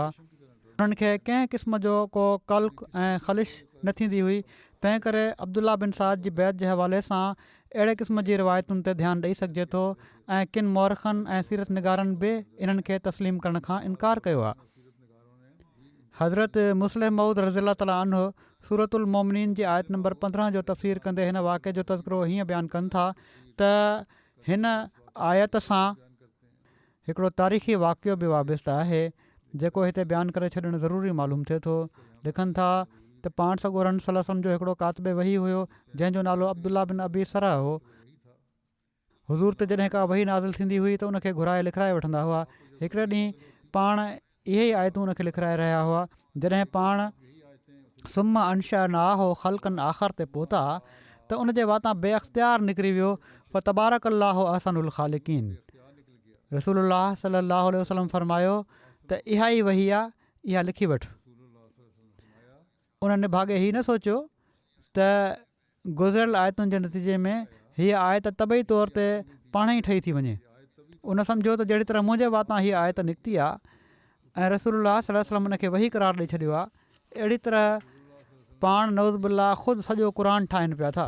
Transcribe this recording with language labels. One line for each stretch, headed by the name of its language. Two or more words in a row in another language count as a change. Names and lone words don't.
Sindhi: उन्हनि खे कंहिं क़िस्म जो को कल्क ऐं ख़लिश न थींदी हुई। तंहिं करे अब्दुल्ला बिन साद जी बैत जे हवाले सां अहिड़े क़िस्म जी रिवायतुनि ते ध्यानु ॾेई सघिजे थो ऐं किन मौरखनि ऐं सीरत निगारनि बि इन्हनि खे तस्लीम करण खां इनकार कयो आहे। हज़रत मुस्लिम मऊद
Arabic: رضي الله تعالى عنه سورة المؤمنين
Sindhi: जी आयत नंबर 15 जो तफ़सीर कंदे हिन वाक़े जो तज़किरो हीअं बयानु कनि था त हिन आयत सां हिकिड़ो तारीख़ी वाक़ियो बि वाबिस्तु आहे जेको हिते बयानु करे छॾणु ज़रूरी मालूम थिए थो। लिखनि था त पाण सॻोरन
Arabic: صلى الله عليه وسلم
Sindhi: जो हिकिड़ो कातिबे वही हुयो जंहिंजो नालो अब्दुल्ला बिन अबी सरह हो। हुज़ूर ते जॾहिं का वही नाज़िल थींदी हुई त उनखे घुराए लिखाए वठंदा हुआ। हिकिड़े ॾींहुं पाण इहे ई आयतूं उनखे लिखाए रहिया हुआ। जॾहिं पाण
Arabic: ثم أنشأناه خلقا آخر
Sindhi: ते पहुता त उन जे वाता बेअख़्तियार निकिरी वियो
Arabic: فتبارك الله أحسن الخالقين.
Sindhi: रसूलुल्लाह
Arabic: صلى الله عليه وسلم
Sindhi: फरमायो त इहा ई वही आहे, इहा लिखी वठि। उन्हनि भाॻे हीउ न सोचियो त गुज़िरियल आयतुनि जे नतीजे में हीअ आयत तबई तौर ते पाण ई ठही थी वञे। उन सम्झो त जहिड़ी तरह मुंहिंजे वातां हीअ आयत निकिती आहे ऐं रसूलुल्लाह
Arabic: صلى الله عليه وسلم
Sindhi: उन खे वही करार ॾेई छॾियो आहे, अहिड़ी तरह पाण
Arabic: نعوذ بالله
Sindhi: ख़ुदि सॼो क़ुर ठाहिनि पिया था।